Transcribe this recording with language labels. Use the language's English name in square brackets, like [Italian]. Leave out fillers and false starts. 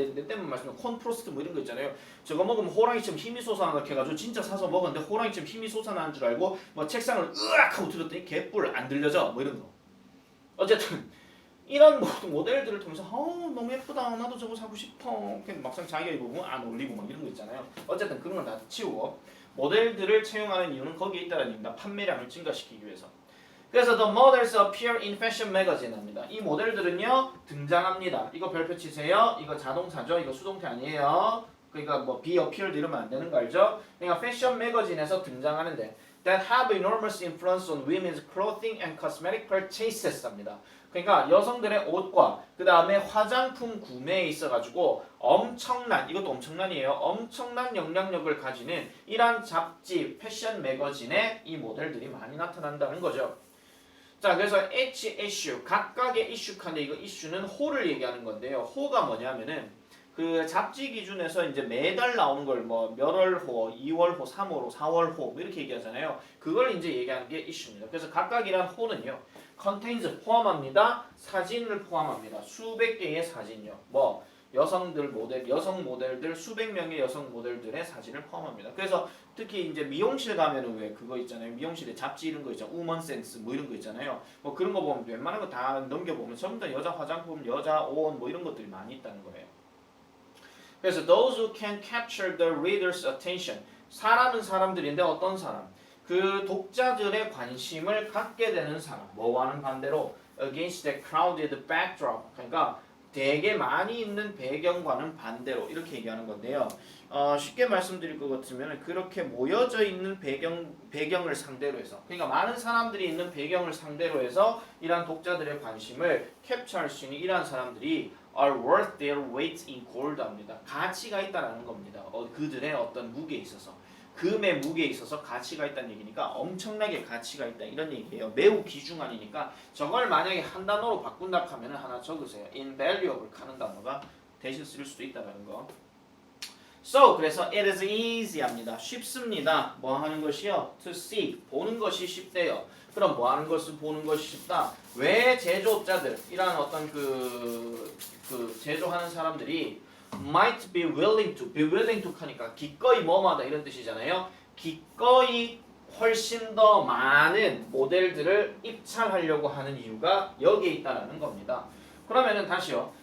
[Korean] 내 때문에 말씀드린 콘프로스트 뭐 이런 거 있잖아요. 저거 먹으면 호랑이처럼 힘이 솟아나게 해가지고 진짜 사서 먹었는데 호랑이처럼 힘이 솟아나는 줄 알고 뭐 책상을 으악 하고 들었더니 개뿔 안 들려져 뭐 이런 거. 어쨌든 이런 모델들을 통해서 너무 예쁘다 나도 저거 사고 싶어 막상 자기가 입으면 안 어울리고 막 이런 거 있잖아요. 어쨌든 그런 걸 다 치우고 모델들을 채용하는 이유는 거기에 있다는 얘기입니다. 판매량을 증가시키기 위해서. [English] 그래서 the models appear in fashion magazine 합니다. [Korean] 이 모델들은요 등장합니다. 이거 별표 치세요. 이거 자동사죠. 이거 수동태 아니에요. 그러니까 뭐 be appeared 이러면 안 되는 거 알죠? 그러니까 패션 매거진에서 등장하는데 [English] that have enormous influence on women's clothing and cosmetic purchases 합니다. [Korean] 그러니까 여성들의 옷과 그 다음에 화장품 구매에 있어가지고 엄청난 이것도 엄청난이에요. 엄청난 영향력을 가지는 이러한 잡지 패션 매거진에 이 모델들이 많이 나타난다는 거죠. 자, 그래서 each issue 각각의 이슈칸데 이거 이슈는 호를 얘기하는 건데요. 호가 뭐냐면은 그 잡지 기준에서 이제 매달 나오는 걸 뭐 몇월호, 2월호, 3월호, 4월호 뭐 이렇게 얘기하잖아요. 그걸 이제 얘기하는 게 이슈입니다. 그래서 각각이란 호는요. contains 포함합니다. 사진을 포함합니다. 수백 개의 사진요. 뭐 여성들 모델, 여성 모델들 수백 명의 여성 모델들의 사진을 포함합니다. 그래서 특히 이제 미용실 가면은 왜 그거 있잖아요. 미용실에 잡지 이런 거 있잖아요. 우먼 센스 뭐 이런 거 있잖아요. 뭐 그런 거 보면 웬만한 거 다 넘겨보면 전부 다 여자 화장품, 여자 옷 뭐 이런 것들이 많이 있다는 거예요. [English] 그래서 those who can capture the reader's attention. [Korean] 사람은 사람들인데 어떤 사람? 그 독자들의 관심을 갖게 되는 사람. 뭐와는 반대로 [English] against the crowded backdrop. [Korean] 그러니까 되게 많이 있는 배경과는 반대로 이렇게 얘기하는 건데요. 쉽게 말씀드릴 것 같으면 그렇게 모여져 있는 배경을 상대로 해서 그러니까 많은 사람들이 있는 배경을 상대로 해서 이러한 독자들의 관심을 캡처할 수 있는 이러한 사람들이 [English] are worth their weight in gold [Korean] 합니다. 가치가 있다라는 겁니다. 그들의 어떤 무게에 있어서 금의 무게에 있어서 가치가 있다는 얘기니까 엄청나게 가치가 있다 이런 얘기예요. 매우 귀중하니까 저걸 만약에 한 단어로 바꾼다 하면 하나 적으세요. invaluable 하는 단어가 대신 쓸 수도 있다는 거. [English] So 그래서 it is easy 합니다. [Korean] 쉽습니다. 뭐 하는 것이요? [English] To see [Korean] 보는 것이 쉽대요. 그럼 뭐 하는 것을 보는 것이 쉽다? 왜 제조업자들 이런 어떤 그 제조하는 사람들이 [English] might be willing to [Korean] 하니까 기꺼이 뭐뭐하다 이런 뜻이잖아요. 기꺼이 훨씬 더 많은 모델들을 입찰하려고 하는 이유가 여기에 있다는 겁니다. 그러면은 다시요.